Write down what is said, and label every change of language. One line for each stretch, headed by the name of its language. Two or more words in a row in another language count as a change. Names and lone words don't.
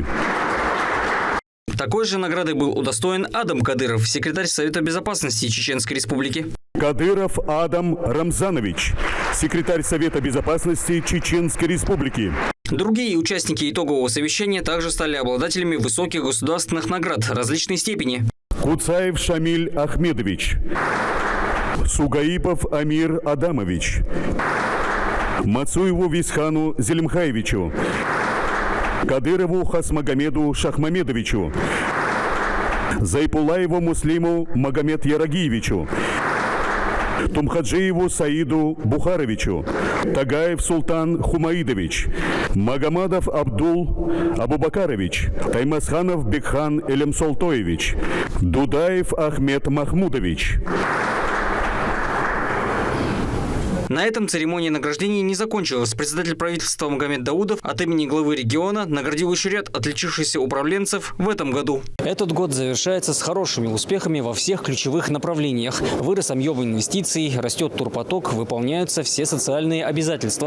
Russian: Такой же наградой был удостоен Адам Кадыров, секретарь Совета безопасности Чеченской Республики. Кадыров Адам Рамзанович, секретарь Совета безопасности Чеченской Республики. Другие участники итогового совещания также стали обладателями высоких государственных наград различной степени. Куцаев Шамиль Ахмедович, Сугаипов Амир Адамович, Мацуеву Висхану Зелимхаевичу, Кадырову Хасмагомеду Шахмамедовичу, Зайпулаеву Муслиму Магомед Ярагиевичу, Тумхаджиеву Саиду Бухаровичу, Тагаев Султан Хумаидович, Магомадов Абдул Абубакарович, Таймасханов Бекхан Элемсолтоевич, Дудаев Ахмед Махмудович. На этом церемония награждения не закончилась. Председатель правительства Магомед Даудов от имени главы региона наградил еще ряд отличившихся управленцев в этом году. Этот год завершается с хорошими успехами во всех ключевых направлениях. Вырос объем инвестиций, растет турпоток, выполняются все социальные обязательства.